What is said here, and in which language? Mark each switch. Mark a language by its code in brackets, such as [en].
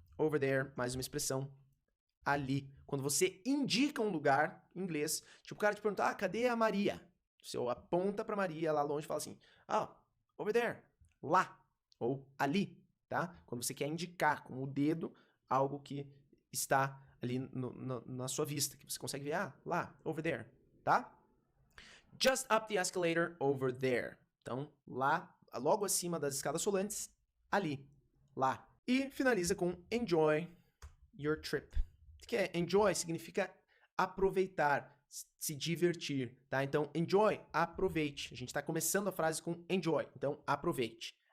[pt] Over there, mais uma expressão ali. Quando você indica um lugar em inglês, tipo, o cara te pergunta, cadê a Maria? Você aponta para Maria lá longe e fala assim, [en] over there, [pt] lá, ou ali, tá? Quando você quer indicar com o dedo algo que está ali na sua vista, que você consegue ver, lá, [en] over there, [pt] tá? [en] Just up the escalator over there. [pt] Então, lá, logo acima das escadas rolantes, ali, lá. E finaliza com [en] enjoy your trip. [pt] Que é enjoy significa aproveitar, se divertir, tá? Então, enjoy, aproveite. A gente está começando a frase com enjoy, então aproveite.